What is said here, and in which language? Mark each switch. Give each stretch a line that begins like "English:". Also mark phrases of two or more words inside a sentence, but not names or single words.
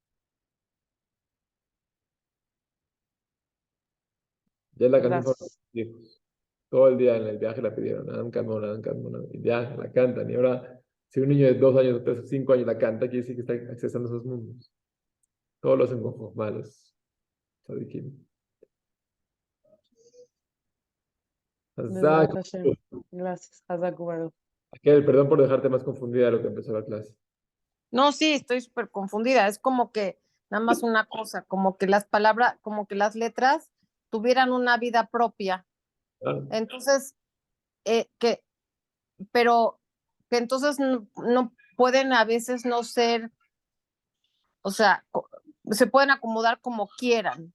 Spanish: Ya la canción para los Gracias. hijos. Todo el día en el viaje la pidieron. Adam Kadmon, Adam Kadmon. Y ya la cantan. Y ahora, si un niño de 2 años, 3, 5 años la canta, quiere decir que está accesando a esos mundos. Todos lo hacen con Jochma, los tzadikim. Hazak.
Hebrew: בעזרת השם.
Spanish: Gracias.
Hebrew: חזק וברוך.
Spanish: Aquel, perdón por dejarte más confundida de lo que empezó la clase. No, sí, estoy súper confundida. Es como que nada más una cosa, como que las palabras, como que las letras tuvieran una vida propia. Claro. Entonces, que, pero que entonces no pueden a veces no ser, o sea, se pueden acomodar como quieran.